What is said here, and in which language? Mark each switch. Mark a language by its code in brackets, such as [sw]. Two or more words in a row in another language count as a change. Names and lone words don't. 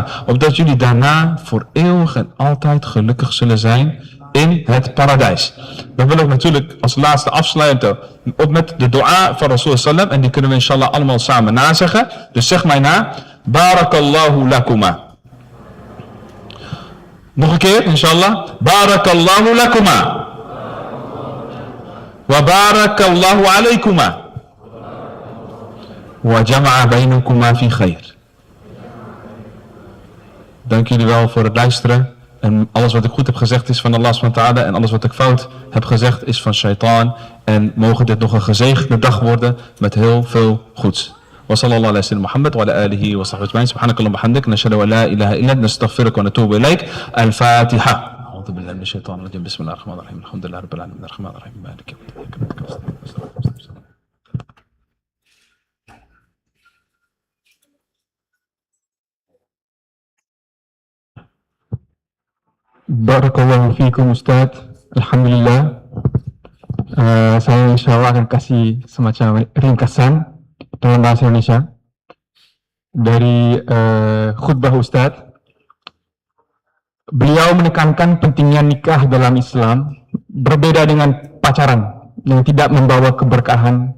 [nl] Opdat jullie daarna voor eeuwig en altijd gelukkig zullen zijn in het paradijs. Dan wil ik natuurlijk als laatste afsluiten op met de dua van Rasul sallam. En die kunnen we inshallah allemaal samen nazeggen. Dus zeg mij na. [ar] بارك الله لكما. [nl] Nog een keer inshallah. [ar] بارك الله لكما. وبارك الله عليكما. وجمع بينكما في خير. [nl] Dank jullie wel voor het luisteren. En alles wat ik goed heb gezegd is van Allah SWT. En alles wat ik fout heb gezegd is van shaitaan. En mogen dit nog een gezegende dag worden met heel veel goeds. [ar] وصلى الله على سيدنا محمد وعلى آله وصحبه أجمعين. سبحانك اللهم وبحمدك. نشهد أن لا إله إلا أنت نستغفرك ونتوب إليك. الفاتحة. أعوذ بالله من الشيطان الرجيم. بسم الله الرحمن الرحيم. الحمد لله رب العالمين. الرحمن الرحيم. مالك يوم الدين. بارك الله فيكم أستاذ. الحمد لله. [id] Saya insyaAllah akan kasih semacam ringkasan dalam bahasa Indonesia dari khutbah Ustaz. Beliau menekankan pentingnya nikah dalam Islam berbeda dengan pacaran yang tidak membawa keberkahan.